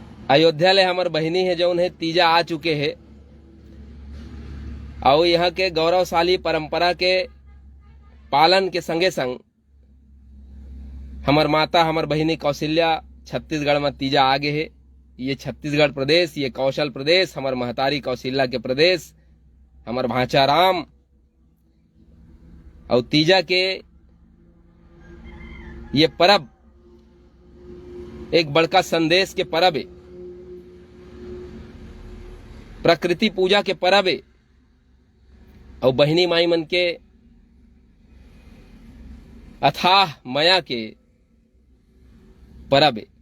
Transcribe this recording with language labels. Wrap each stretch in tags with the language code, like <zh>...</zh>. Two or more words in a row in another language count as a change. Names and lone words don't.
<hne>अयोध्या ले हमार बहिनी है जो उन्हें तीजा आ चुके हैं और यहाँ के गौरवशाली परंपरा के पालन के संगे संग हमार माता हमार बहिनी कौशल्या छत्तीसगढ़ में तीजा आगे है। ये छत्तीसगढ़ प्रदेश, ये कौशल प्रदेश, हमार महतारी कौशल्या के प्रदेश, हमार भांचा राम और तीजा के ये परब एक बड़का संदेश के परब है, प्रकृति पूजा के परब है और बहिनी माई मन के अथाह माया के परब है।</hne>